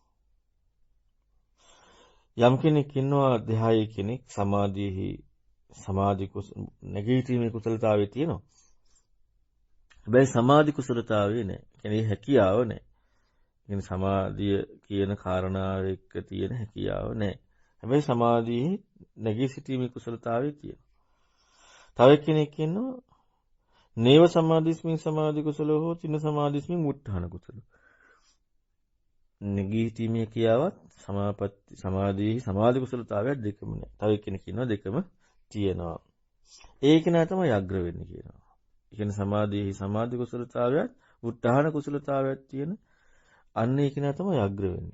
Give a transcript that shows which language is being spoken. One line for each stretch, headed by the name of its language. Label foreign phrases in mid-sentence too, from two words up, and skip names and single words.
Sinhala: යම් කෙනෙක් ඉන්නවා 10 කෙනෙක් සමාධියෙහි සමාධි නැගී හිටීමේ කුසලතාවය තියෙනවා. හැබැයි සමාධි කුසලතාවය නැහැ. කියන්නේ හැකියාව නැහැ. කියන්නේ සමාධිය කියන කාරණාව එක්ක තියෙන හැකියාව නැහැ. හැබැයි සමාධියේ නැගී සිටීමේ කුසලතාවය තියෙනවා. තව කෙනෙක් ඉන්නවා
Pali: නේව සමාධිස්මින් සමාධි කුසලෝ හෝති න සමාධිස්මින් උත්ථාන කුසලෝ.
Sinhala: නැගී සිටීමේ කියාවත් සමාධියේ සමාධි කුසලතාවයක් දෙකම නැහැ. තව කෙනෙක් ඉන්නවා දෙකම තියෙනවා. ඒක නා තමයි අග්‍ර වෙන්නේ කියනවා. ඒ කියන්නේ සමාධියේ සමාධි කුසලතාවයක් උත්ථාන කුසලතාවයක් තියෙන අන්න ඒක නා තමයි අග්‍ර වෙන්නේ.